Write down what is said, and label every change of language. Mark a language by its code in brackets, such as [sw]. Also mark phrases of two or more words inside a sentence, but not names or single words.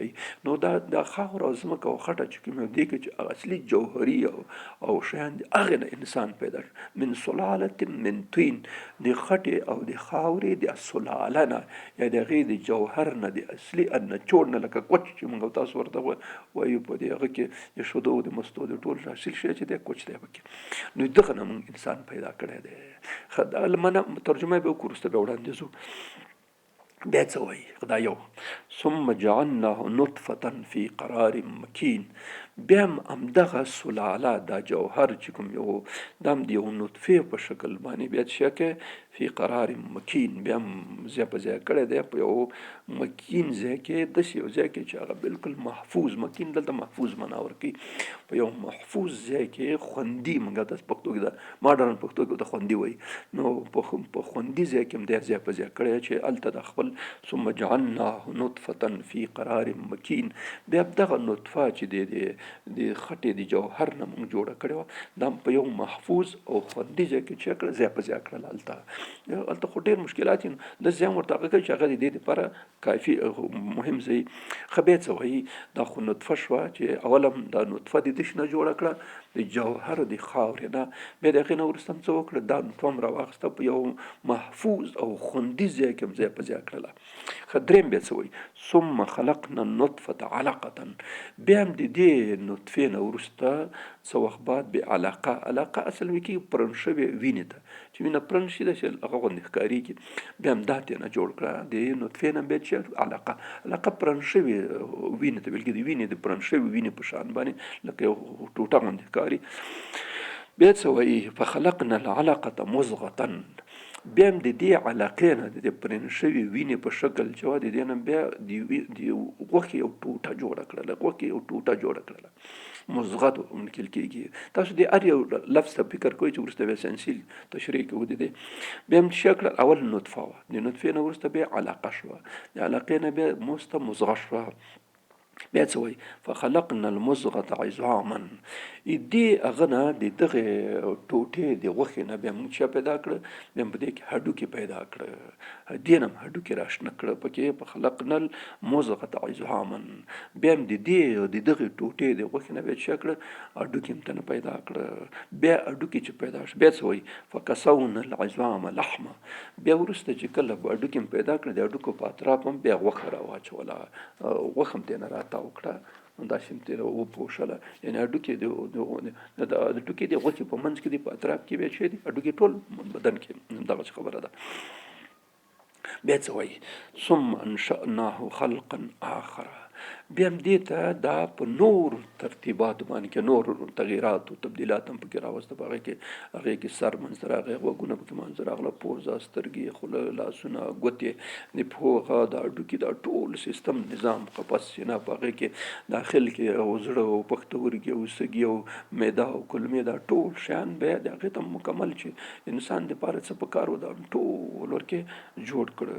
[ps] نو دا خاوره او ځمکه او خټه چې کوم دي کې چې اصلي جوهري او شیان دي هغه نه انسان پیدا [ar] من سلاله من طین، [ps] د خټې او د خاورې د سلاله نه یا د هغې د جوهر نه د اصلي نچوړ نه، لکه کوچ چې موږ تاسو ورته وایو په دې هغه کې د شیدو د مستو د ټول حاصل شی چې دی کوچ دی پکې. نو دغه نه موږ انسان پیدا کړی دی. دا لمنه ترجمه به وکړو وروسته به وړاندې ځو. بیا څه وایي دا یو [ar] ثم جعلناه نطفة فی قرار مکین، [ps] بیا هم همدغه سلاله دا جوهر چې کوم یو دا هم د یو نطفې په شکل باندې بیا څه کوي [ar] فی قرار مکین، [ps] بیا هم ځای په ځای کړی دی په یو مکین ځای کې، داسې یو ځای کې چې هغه بالکل محفوظ، مکین دلته محفوظ معنا ورکوي، په یو محفوظ ځای کې خوندي، موږ د پښتو کې د ماډرن پښتو کې د خوندي وایي، نو په خوندي ځای کې هم دی ځای په ځای کړی چې هلته د خپل [ar] ثم جعلناه نطفة فی قرار مکین، [ps] بیا دغه نطفه چې د خټې د جوهر نه موږ جوړه کړې وه دا په یو محفوظ او خوندي ځای کې چې کړه ځای په ځای کړل. هلته خو ډېر مشکلات دي، د ځای ورته هغه کوي چې هغه د دې دپاره کافي مهم ځای. ښه بیا څه وایي دا خو نطفه شوه چې اول هم دا نطفه د دش نه جوړه کړه د جوهر د خاورې نه، بیا د هغې نه وروسته هم څه وکړه دا نطفه هم راواخیسته په یو محفوظ او خوندي ځای کې هم ځای په ځای کړله. ښه درېیم بیا څه وایي [ar] ثم خلقنا النطفة علقة، [ps] بیا هم د دې نطفې نه وروسته څه وخت بعد بې علاقه اصل وي کې پرن شوې وینې ته چې وینه پرن شي داسې هغه غوندې ښکارېږي، بیا هم دا ترېنه جوړ کړه د نطفې نه بیا چې علاقه پرن شوې وینې ته بلکې د وینې د پرن شوې وینې په شان باندې لکه یو ټوټه غوندې ښکاري. بیا څه وایي [ar] فخلقنا العلقة مضغة، [ps] بیا هم د دې علاقې نه د پرن شوې وینې په شکل چې وه د دې نه بیا د غوښې یو ټوټه جوړه کړله، مضغه منکل کېږي. تاسو د هر یو لفظ ته فکر کوئ چې وروسته بیا ساینسي تشریح کوو د دې. بیا هم څه کړل اول نطفه وه، د نطفې نه وروسته بیا علاقه شوه، د علاقې نه بیا موسته مضغه شوه. بیا څه وایي [ar] فخلقنا المضغة عظاما، [ps] دې هغه نه د دغې ټوټې د غوښې نه بیا موږ څه پیدا کړه، بیا په دې کې هډوکي پیدا کړه، دې نه هم هډوکي راشنه کړه پکې [ar] فخلقنا المضغة عظاما، [ps] بیا هم د دغې ټوټې د غوښې نه بیا څه کړه هډوکي هم ته پیدا کړه، بیا هډوکي چې پیدا شو بیا څه وایي [ar] فکسونا العظام لحما، [ps] بیا وروسته چې کله هډوکي هم پیدا کړه د هډوکو په اطراف هم بیا غوښه راواچوله، غوښه هم ترېنه راتاو کړه، داسې هم ترې وپوښله، یعنې هډوکي د ټوکې د غوښې په منځ کې دي په اطراف کې بیا چې دي هډوکي ټول بدن کې دغسې خبره ده. بیا څه وایي [ar] ثم انشأناه خلقا آخر، [ps] بیا هم دې ته دا په نور ترتیبات باندې کې نور تغییرات او تبدیلات هم پکې راوسته، په هغې کې سر منځته راغی، غوږونه پکې منځته راغله، پوزه، سترګې، خوله، لاسونه، ګوتې، د پښو دا هډوکي دا ټول سیستم نظام قفس سینه په هغې کې داخل کې او زړه او پښتورګي او سږي او معده او کولمې دا ټول شیان بیا د هغې ته مکمل چې انسان دپاره څه پکار و دا ټول ورکې جوړ کړه.